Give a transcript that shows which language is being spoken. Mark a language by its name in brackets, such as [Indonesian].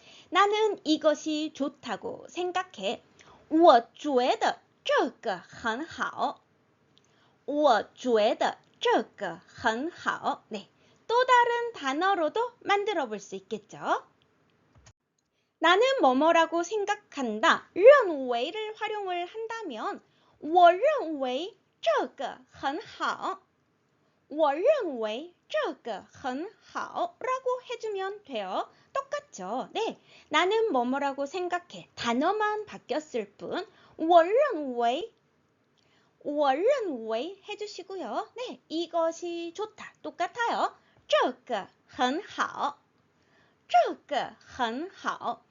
[Korean] 나는 이것이 좋다고 생각해. [Chinese] 我觉得这个很好.我觉得这个很好. [Korean] 네, 또 다른 단어로도 만들어 볼 수 있겠죠. 나는 뭐뭐라고 생각한다. [Chinese] 认为를 [Korean] 활용을 한다면 [Chinese] 我认为这个很好. 我认为这个很好 [Korean] 라고 해주면 돼요. 똑같죠? 네, 나는 뭐뭐라고 생각해. 단어만 바뀌었을 뿐 [Chinese] 我认为 我认为 [Korean] 해주시고요. 네, 이것이 좋다. 똑같아요. [Chinese] 这个很好. 这个很好.